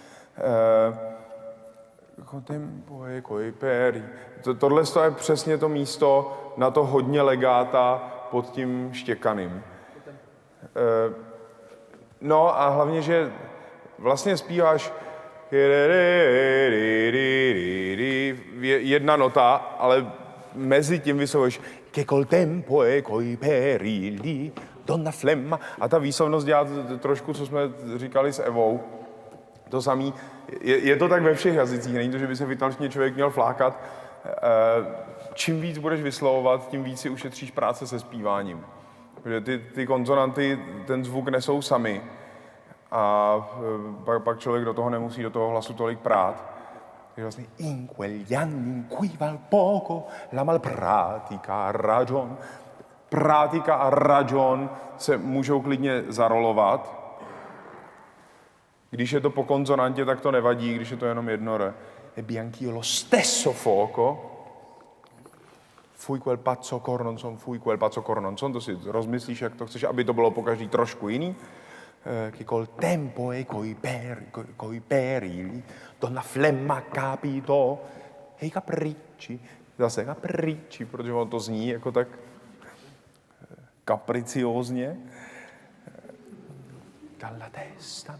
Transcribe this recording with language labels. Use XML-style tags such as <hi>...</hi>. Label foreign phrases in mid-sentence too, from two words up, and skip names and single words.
<cs>Tohle je přesně to místo na to hodně legáta pod tím štěkaným. No a hlavně, že vlastně zpíváš jedna nota, ale mezi tím vyslovuješ</cs> <it>che col tempo e coi perilli donna flemma,</it> <cs>a ta výslovnost dělá trošku, co jsme říkali s Evou. To samý. Je to tak ve všech jazycích, není to, že by se v italštině člověk měl flákat. Čím víc budeš vyslovovat, tím víc si ušetříš práce se zpíváním. Protože ty konzonanty ten zvuk nesou sami. A pak člověk do toho nemusí do toho hlasu tolik prát. Takže vlastně</cs> <it>in quegli anni in cui val poco la malpratica ragion. Pratica a ragion</it> <cs>se můžou klidně zarolovat. Když je to po konzonantě, tak to nevadí, když je to jenom jedno R.</cs> <it>Ebbi anch'io lo stesso fuoco. Fui quel pazzo cor non son, fui quel pazzo cor non son.</it> <cs>To si rozmyslíš, jak to chceš, aby to bylo pokaždý trošku jiný.</cs> <it>Che col tempo e coi perilli donna flemma capito e i capricci.</it> <cs>Zase capricci, protože on to zní jako tak kapriciózně.</cs> <it>Dalla testa.</it>